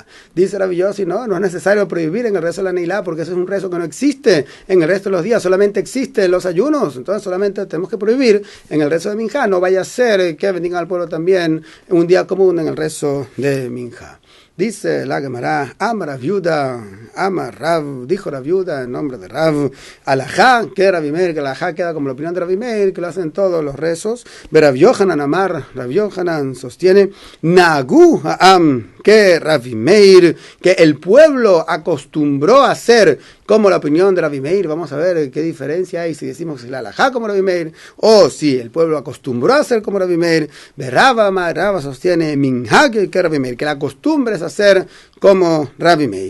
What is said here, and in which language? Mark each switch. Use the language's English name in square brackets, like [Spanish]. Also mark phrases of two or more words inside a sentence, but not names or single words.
[Spanish] Dice Rabbi Yossi, no es necesario prohibir en el rezo de la Neilá, porque ese es un rezo que no existe en el resto de los días, solamente existe en los ayunos, entonces solamente tenemos que prohibir en el rezo de Minjá, no vaya a ser que bendigan al pueblo también en un día común en el rezo de Minjá. Dice la Gemara, [Aramaic] אמר רב יהודה אמר רב, [Spanish] dijo Rav Yehuda en nombre de Rav, alajá, que Rabbi Meir, que alajá queda como la opinión de Rabbi Meir, que lo hacen todos los rezos. [Aramaic] רב יוחנן אמר, [Spanish] Rav Yohanan sostiene, [Hebrew] נהגו העם, [Spanish] que Rabbi Meir, que el pueblo acostumbró a hacer como la opinión de Rabbi Meir. Vamos a ver qué diferencia hay si decimos que la alajá como Rabbi Meir, o si el pueblo acostumbró a hacer como Rabbi Meir. Rava sostiene Minhag, que Rabbi Meir, que la costumbre es hacer como Rabbi Meir.